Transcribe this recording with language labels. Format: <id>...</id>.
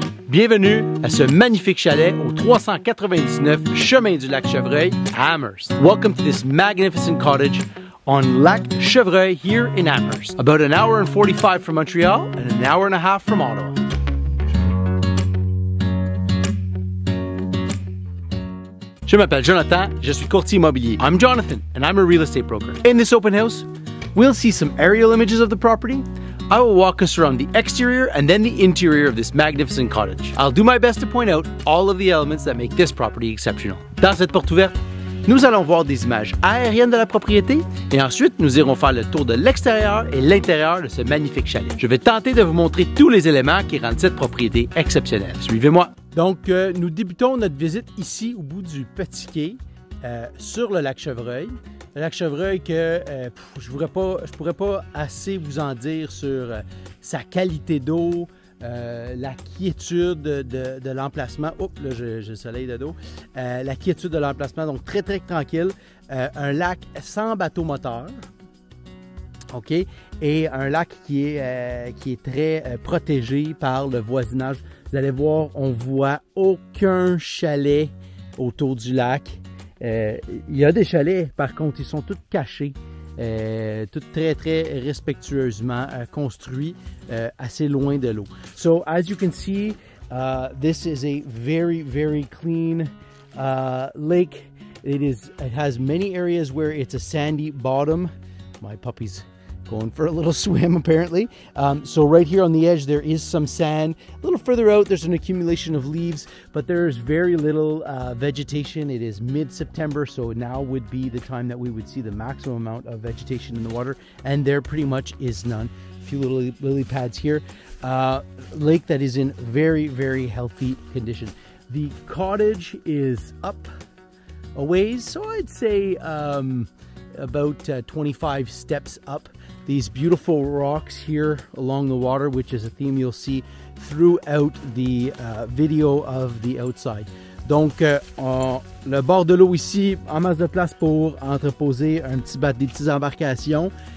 <fr>Bienvenue à ce magnifique chalet au 399 chemin du lac Chevreuil à Amherst.</fr> <en>Welcome to this magnificent cottage on Lac Chevreuil here in Amherst. About an hour and 45 from Montreal and an hour and a half from Ottawa.</en> <fr>Je m'appelle Jonathan, je suis courtier immobilier.</fr> <en>I'm Jonathan and I'm a real estate broker. In this open house, we'll see some aerial images of the property. I will walk us around the exterior and then the interior of this magnificent cottage. I'll do my best to point out all of the elements that make this property exceptional.</en> <fr>Dans cette porte ouverte, nous allons voir des images aériennes de la propriété et ensuite nous irons faire le tour de l'extérieur et l'intérieur de ce magnifique chalet. Je vais tenter de vous montrer tous les éléments qui rendent cette propriété exceptionnelle. Suivez-moi. Donc, nous débutons notre visite ici au bout du petit quai sur le lac Chevreuil. Le lac Chevreuil que je pourrais pas assez vous en dire sur sa qualité d'eau, la quiétude de l'emplacement. Oups, là j'ai le soleil de dos. La quiétude de l'emplacement, donc très très tranquille. Un lac sans bateau moteur. OK? Et un lac qui est très protégé par le voisinage. Vous allez voir, on voit aucun chalet autour du lac. Il y a des chalets, par contre, ils sont tous cachés, tous très, très respectueusement construits, assez loin de l'eau.</fr> <en>So, as you can see, this is a very, very clean lake. It has many areas where it's a sandy bottom. My puppy's going for a little swim apparently. So right here on the edge there is some sand. A little further out there's an accumulation of leaves, but there's very little vegetation. It is mid-September, so now would be the time that we would see the maximum amount of vegetation in the water, and there pretty much is none. A few little lily pads here. Lake that is in very, very healthy condition. The cottage is up a ways, so I'd say about 25 steps up. These beautiful rocks here along the water, which is a theme you'll see throughout the video of the outside.</en> <fr>Donc, le bord de l'eau ici, en masse de place pour entreposer des petites embarcations.</fr>